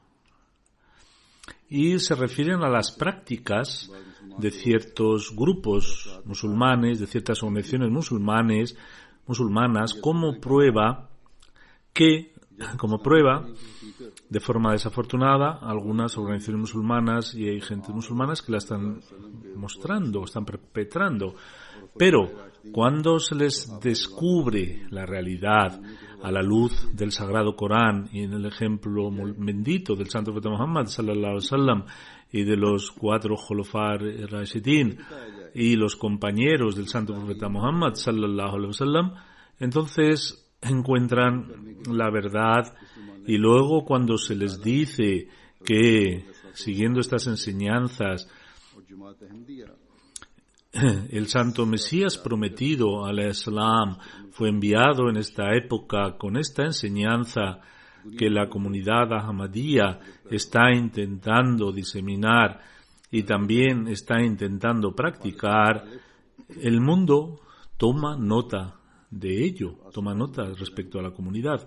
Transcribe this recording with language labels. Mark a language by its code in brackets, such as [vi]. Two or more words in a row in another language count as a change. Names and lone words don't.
[es] Y se refieren a las prácticas de ciertos grupos musulmanes, de ciertas organizaciones musulmanas, como prueba, de forma desafortunada, algunas organizaciones musulmanas y hay gente musulmanas que la están mostrando, están perpetrando. Pero cuando se les descubre la realidad a la luz del Sagrado Corán y en el ejemplo bendito del Santo Profeta Muhammad [ar] صلى الله عليه وسلم [es] y de los 4 [ar] الخلفاء الراشدين [es] y los compañeros del Santo Profeta Muhammad [ar] صلى الله عليه وسلم, [es] entonces encuentran la verdad. Y luego, cuando se les dice que, siguiendo estas enseñanzas, el Santo Mesías Prometido al Islam fue enviado en esta época con esta enseñanza que la comunidad Ahmadía está intentando diseminar y también está intentando practicar, el mundo toma nota de ello, toma nota respecto a la comunidad.